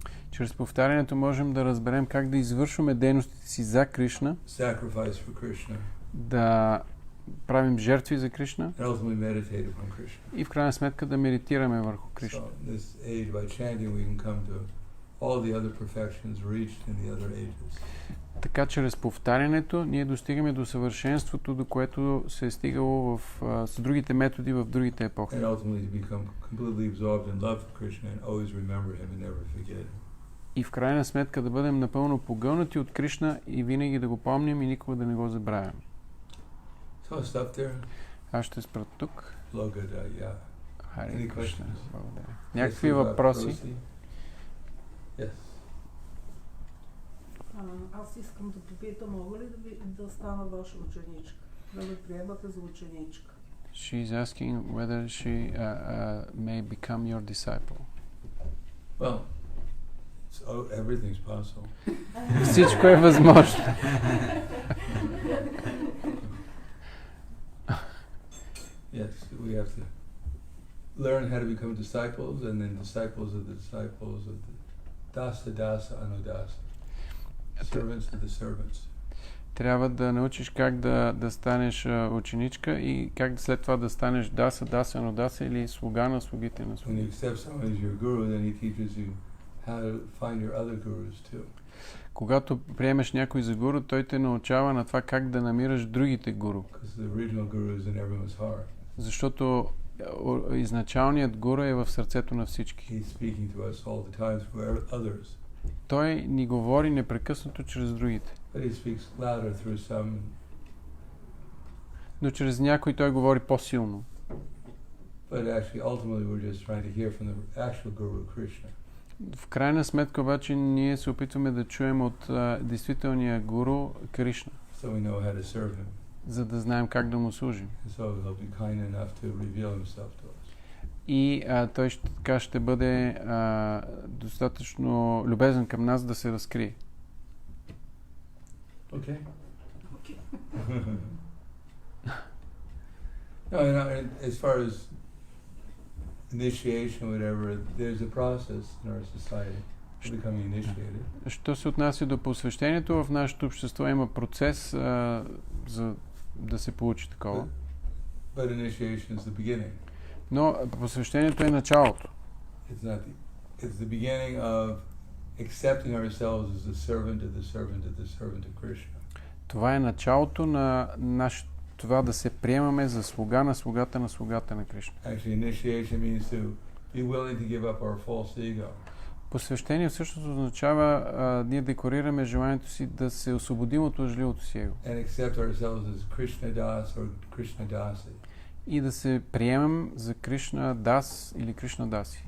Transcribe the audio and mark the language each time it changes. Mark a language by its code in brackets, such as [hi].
[bg] Чрез повтарянето можем да разберем как да извършваме дейностите си за Кришна, [en] Sacrifice for Krishna. [bg] да правим жертви за Кришна [en] And ultimately meditate upon Krishna. [bg] и в крайна сметка да медитираме върху Кришна. [en] So in this age by chanting we can come to all the other perfections reached in the other ages. [bg] Така чрез повтарянето ние достигаме до съвършенството, до което се е стигало с другите методи в другите епохи. [en] And ultimately to become completely absorbed in love for Krishna and always remember him and never forget him. [bg] И в крайна сметка да бъдем напълно погълнати от Кришна и винаги да го помним и никога да не го забравяме. [en] So I'll stop there. [bg] Аз ще спра тук. Logadaya. Харе [en] Any [bg] Кришна. [en] questions? [bg] Благодаря. Някакви въпроси? [en] Yes. [bg] Аз искам да попитам, мога ли да стана ваша ученичка? Да ме приемате за ученичка? [en] She's asking whether she may become your disciple. Well, everything's possible. [bg] Всичко е възможно. [en] Yes, we have to learn how to become disciples and then disciples of the disciples of the dasa anudasa. Servants of the servants. [bg] Трябва да научиш как да станеш ученичка и как след това да станеш даса анудаса или слуга на слугите на [en] When you [bg] слугите. [en] accept someone as your guru, then he teaches you how to find your other gurus too. [bg] Когато приемеш някой за гуру, той те научава на това как да намираш другите гуру. [en] Because the original guru is in everyone's heart. [bg] Защото изначалният гуру е в сърцето на всички. [en] He's speaking to us all the time through others. [bg] Той ни говори непрекъснато чрез другите. [en] But he speaks louder through some. [bg] Но чрез някой той говори по-силно. [en] But actually, ultimately, we're just trying to hear from the actual guru, Krishna. [bg] В крайна сметка обаче ние се опитваме да чуем от действителния гуру Кришна, [en] So we know how to serve him. [bg] за да знаем как да му служим. [en] And so he'll be kind enough to reveal himself to us. [bg] И той така ще бъде достатъчно любезен към нас да се разкрие. [en] Okay. No, and as far as initiation, whatever, there's a process in our society. becoming initiated. [bg] Що се отнася до посвещението, в нашето общество има процес за да се получи такова. [en] But initiation is the beginning. [bg] Но посвещението е началото. [en] It's the beginning of accepting ourselves as the servant of the servant of the servant of Krishna. [bg] Това е началото на това да се приемаме за слуга на слугата на слугата на Кришна. [en] Actually, initiation means to be willing to give up our false ego. [bg] Посвещение всъщност означава ние декорираме желанието си да се освободим от лъжливото си его. [en] And accept ourselves as Krishna Das or Krishna Dasi. [bg] И да се приемем за Кришна Дас или Кришна Даси.